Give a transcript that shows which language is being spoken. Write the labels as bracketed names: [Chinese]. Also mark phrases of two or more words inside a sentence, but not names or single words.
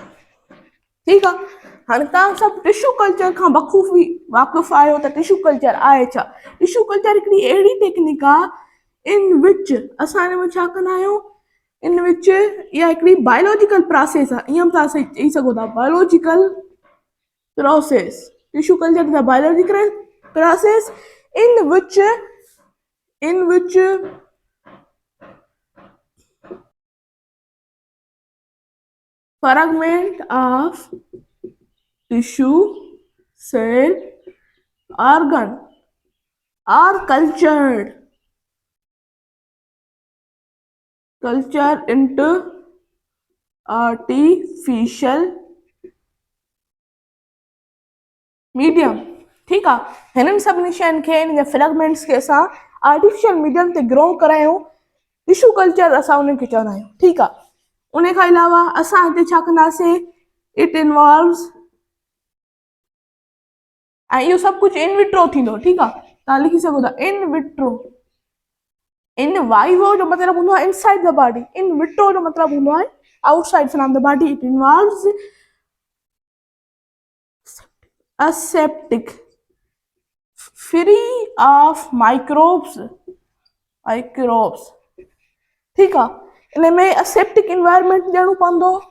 [Sindhi] ठीकु आहे, हाणे तव्हां सभु [English] tissue culture [Sindhi] खां बख़ूबी वाक़ुफ़ु आहियो त [English] tissue culture [Sindhi] आहे छा। [English] tissue culture [Sindhi] हिकिड़ी अहिड़ी टेक्निक आहे इन विच असां हिन में छा कंदा आहियूं, इन विच इहा हिकिड़ी [English] biological process [Sindhi] आहे, ईअं बि तव्हां चई सघो था, [English] biological process. tissue culture is a biological process in which fragment of tissue, cell, organ are cultured into artificial मीडियम, [Sindhi] ठीकु आहे। हिननि सभिनी शयुनि खे हिन जे फ्रेगमेंट्स खे असां [English] artificial medium [Sindhi] ते ग्रो करायूं, [English] tissue culture [Sindhi] असां उनखे चवंदा आहियूं, ठीकु आहे। उन खां अलावा असां हिते छा कंदासीं, [English] it involves, [Sindhi] ऐं इहो सभु कुझु [English] in vitro [Sindhi] थींदो, ठीकु आहे। तव्हां लिखी सघो था [English] in vitro. in vivo [Sindhi] जो मतिलबु हूंदो आहे [English] inside the body, in vitro [Sindhi] जो मतिलबु हूंदो आहे [English] outside from the body. it involves aseptic, free of microbes, [Sindhi] ठीकु आहे। इन में [English] aseptic environment [Sindhi] ॾियणो पवंदो